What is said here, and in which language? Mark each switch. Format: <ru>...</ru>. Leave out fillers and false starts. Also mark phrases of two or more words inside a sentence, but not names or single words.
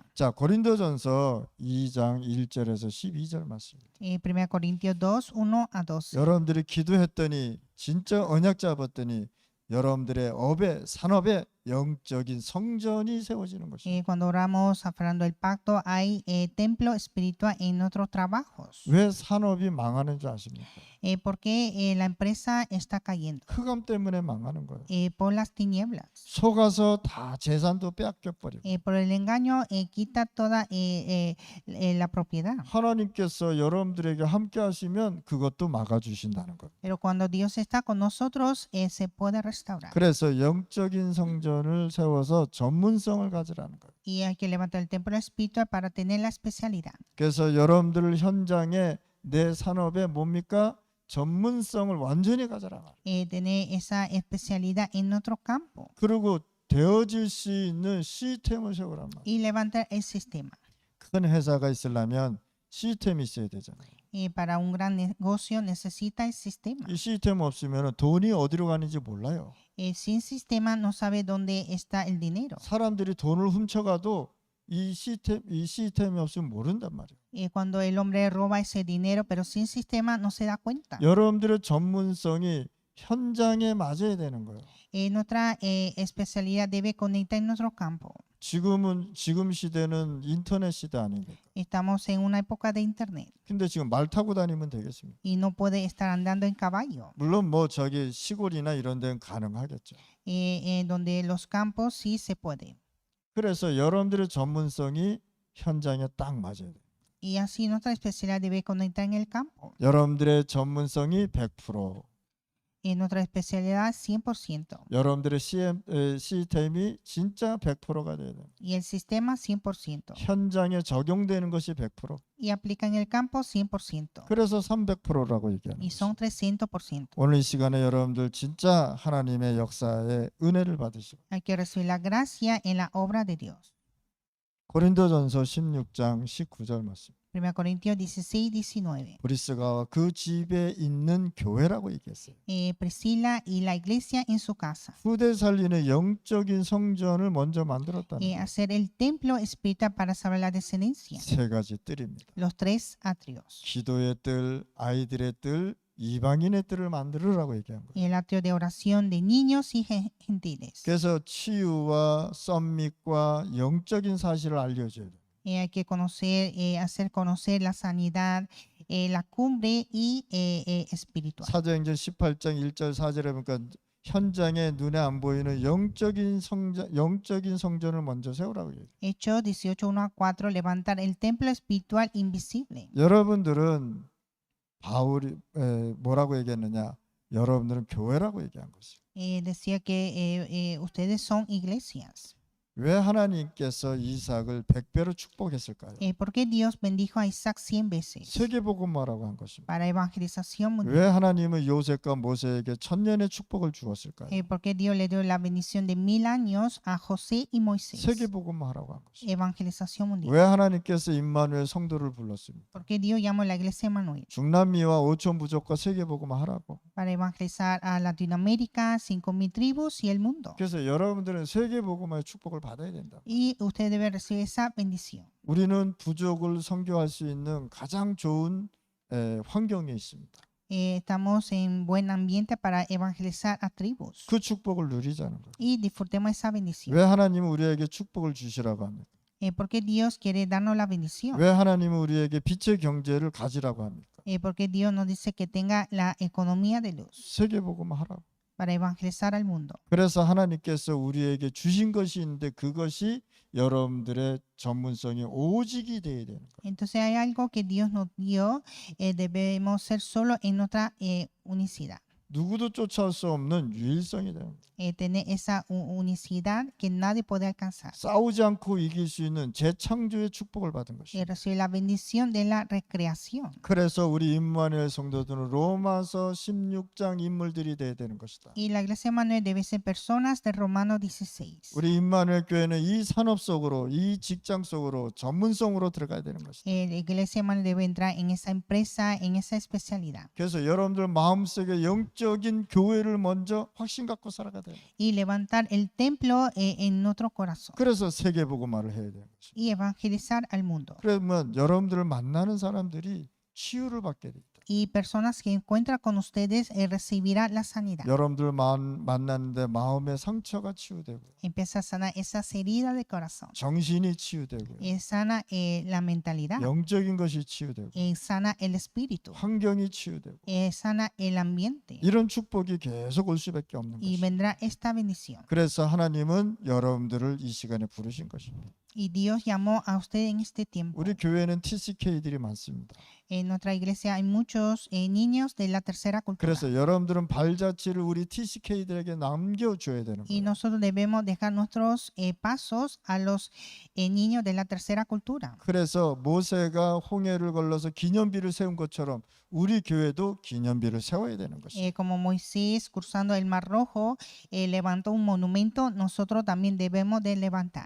<ko>자, 고린도전서 2장 1절에서 12절 말씀입니다.</ko> <es>1 Corintios 2, 1 a 12.</es> <ko>여러분들이 기도했더니 진짜 언약 잡았더니 여러분들의 업에 산업에 영적인 성전이 세워지는 것입니다.</ko> <es>Cuando oramos aferrando el pacto, hay templo espiritual en nuestros trabajos.</es> <ko>왜 산업이 망하는 줄 아십니까?</ko> <es>Porque la empresa está cayendo</es> <ko>흑암 때문에 망하는 거예요.</ko> <es>por las tinieblas.</es> <ko>속아서 다 재산도 빼앗겨 버리고.</ko> <es>Por el engaño quita toda la propiedad.</es> <ko>하나님께서 여러분들에게 함께 하시면 그것도 막아 주신다는 거예요.</ko> <es>Pero cuando Dios está con nosotros, se puede restaurar.</es> <ko>그래서 영적인 성전을 세워서 전문성을 가지라는 거예요.</ko> <es>Y hay que levantar el templo espiritual para tener la especialidad.</es> <ko>그래서 여러분들 현장에 내 산업에 뭡니까? 전문성을 완전히 가져라.</ko> <es>Tener esa especialidad en nuestro campo.</es> <ko>그리고 되어질 수 있는 시스템을 세우란 말이에요.</ko> <es>Y levantar el sistema.</es> <ko>큰 회사가 있으려면 시스템이 있어야 되잖아요.</ko> <es>Para un gran negocio necesita el sistema.</es> <ko>이 시스템 없으면 돈이 어디로 가는지 몰라요.</ko> <es>Sin sistema no sabe dónde está el dinero.</es> <ko>사람들이 돈을 훔쳐가도 이 시스템이 없으면 모른단 말이에요.</ko> <es>Cuando el hombre roba ese dinero, pero sin sistema no se da cuenta.</es> <ko>여러분들의 전문성이 현장에 맞아야 되는 거예요.</ko> <es>Nuestra especialidad debe conectar en nuestro campo.</es> <ko>지금 시대는 인터넷 시대 아닙니까?</ko> <es>Estamos en una época de internet</es> <ko>근데 지금 말 타고 다니면 되겠습니까?</ko> <es>y no puede estar andando en caballo.</es> <ko>물론 뭐 저기 시골이나 이런 데는 가능하겠죠.</ko> <es>Donde los campos sí se puede.</es> <ko>그래서 여러분들의 전문성이 현장에 딱 맞아야 돼요.</ko> <es>Y así nuestra especialidad debe conectar en el campo.</es> <ko>여러분들의 전문성이 100%,</ko> <es>Nuestra especialidad 100%</es> <ko>여러분들의 시스템이 진짜 100%가 돼야 돼요.</ko> <es>y el sistema 100%</es> <ko>현장에 적용되는 것이 100%.</ko> <es>y aplica en el campo 100%</es> <ko>그래서 300%라고 얘기하는</ko> <es>y</es> <ko>거죠.</ko> <es>son 300%.</es> <ko>오늘 이 시간에 여러분들 진짜 하나님의 역사의 은혜를 받으시고</ko> <es>Hay que recibir la gracia en la obra de Dios.</es> <ko>고린도전서 16장 19절 말씀.</ko> <es>1 Corintios 16, 19.</es> <ko>브리스가와 그 집에 있는 교회라고 얘기했어요.</ko> <es>Priscila y la iglesia en su casa.</es> <ko>후대 살리는 영적인 성전을 먼저 만들었다는 거예요.</ko> <es>Hacer el templo espiritual para salvar la descendencia.</es> <ko>세 가지 뜰입니다.</ko> <es>Los tres atrios.</es> <ko>기도의 뜰, 아이들의 뜰, 이방인의 뜰을 만들으라고 얘기한 거예요.</ko> <es>El atrio de oración de niños y gentiles.</es> <ko>그래서 치유와 썸밋과 영적인 사실을 알려줘야 돼요.</ko> <es>Hay que conocer, hacer conocer la sanidad, la cumbre y espiritual.</es> <ko>사도행전 18장 1절 4절에 보니까 현장에 눈에 안 보이는 영적인 성전을 먼저 세우라고 얘기해요.</ko> <es>Hechos 18, 1 a 4, levantar el templo espiritual invisible.</es> <ko>여러분들은 바울이 뭐라고 얘기했느냐? 여러분들은 교회라고 얘기한 것이에요.</ko> <es>Decía que ustedes son iglesias.</es> <ko>왜 하나님께서 이삭을 100배로 축복했을까요?</ko> <es>¿Por qué Dios bendijo a Isaac 100 veces?</es> <ko>세계복음화라고 한 것입니다.</ko> <es>Para evangelización mundial.</es> <ko>왜 하나님은 요셉과 모세에게 천년의 축복을 주었을까요?</ko> <es>¿Por qué Dios le dio la bendición de 1000 años a José y Moisés?</es> <ko>세계복음화라고 한 것입니다.</ko> <es>Evangelización mundial.</es> <ko>왜 하나님께서 임마누엘 성도를 불렀습니까?</ko> <es>¿Por qué Dios llamó a la iglesia Emmanuel?</es> <ko>중남미와 5천 부족과 세계복음화하라고.</ko> <es>Para evangelizar a Latinoamérica, 5000 tribus y el mundo.</es> <ko>그래서 여러분들은 세계복음화의 축복을 받아야 된다.</ko> <es>Y usted debe recibir esa bendición.</es> <ko>우리는 부족을 선교할 수 있는 가장 좋은 환경에 있습니다.</ko> <es>Estamos en buen ambiente para evangelizar a tribus.</es> <ko>그 축복을 누리자는 거예요.</ko> <es>Y disfrutemos esa bendición.</es> <ko>왜 하나님은 우리에게 축복을 주시라고 합니까?</ko> <es>Porque Dios quiere darnos la bendición.</es> <ko>왜 하나님은 우리에게 빛의 경제를 가지라고 합니까?</ko> <es>Porque Dios nos dice que tenga la economía de luz</es> <ko>세계복음화하라고.</ko> <es>para evangelizar al mundo.</es> <ko>그래서 하나님께서 우리에게 주신 것이 있는데 그것이 여러분들의 전문성이 오직이 돼야 되는 거예요.</ko> <es>Entonces hay algo que Dios nos dio, debemos ser solo en nuestra unicidad.</es> <ko>누구도 쫓아올 수 없는 유일성이 되는 거예요.</ko> <es>Tener esa unicidad que nadie puede alcanzar.</es> <ko>싸우지 않고 이길 수 있는 재창조의 축복을 받은 것이죠.</ko> <es>Recibir la bendición de la recreación.</es> <ko>그래서 우리 임마누엘 성도들은 로마서 16장 인물들이 돼야 되는 것이다.</ko> <es>Y la iglesia Emmanuel debe ser personas de Romanos 16.</es> <ko>우리 임마누엘 교회는 이 산업 속으로, 이 직장 속으로 전문성으로 들어가야 되는 것이다.</ko> <es>La iglesia Emmanuel debe entrar en esa empresa, en esa especialidad.</es> <ko>그래서 여러분들 마음속에 영적인 교회를 먼저 확신 갖고 살아가야 돼요.</ko> <es>Y levantar el templo en nuestro corazón.</es> <ko>그래서 세계복음화를 해야 되는 것이죠.</ko> <es>Y evangelizar al mundo.</es> <ko>그러면 여러분들을 만나는 사람들이 치유를 받게 됩니다.</ko> <es>Y personas que encuentran con ustedes recibirán la sanidad.</es> <ko>여러분들 만났는데 마음의 상처가 치유되고</ko> <es>Empieza a sanar esas heridas del corazón.</es> <ko>정신이 치유되고</ko> <es>Sana la mentalidad.</es> <ko>영적인 것이 치유되고</ko> <es>Sana el espíritu.</es> <ko>환경이 치유되고</ko> <es>Sana el ambiente.</es> <ko>이런 축복이 계속 올 수밖에 없는</ko> <es>Y</es> <ko>것이죠.</ko> <es>vendrá esta bendición.</es> <ko>그래서 하나님은 여러분들을 이 시간에 부르신 것입니다.</ko> <es>Y Dios llamó a usted en este tiempo.</es> <ko>우리 교회는 TCK들이 많습니다.</ko> <es>En nuestra iglesia hay muchos niños de la tercera cultura.</es> <ko>그래서 여러분들은 발자취를 우리 TCK들에게 남겨줘야 되는</ko> <es>Y</es> <ko>거예요.</ko> <es>nosotros debemos dejar nuestros pasos a los niños de la tercera cultura.</es> <ko>그래서 모세가 홍해를 걸러서 기념비를 세운 것처럼 우리 교회도 기념비를 세워야 되는 것이죠.</ko> <es>Como Moisés cruzando el Mar Rojo levantó un monumento, nosotros también debemos de levantar.</es>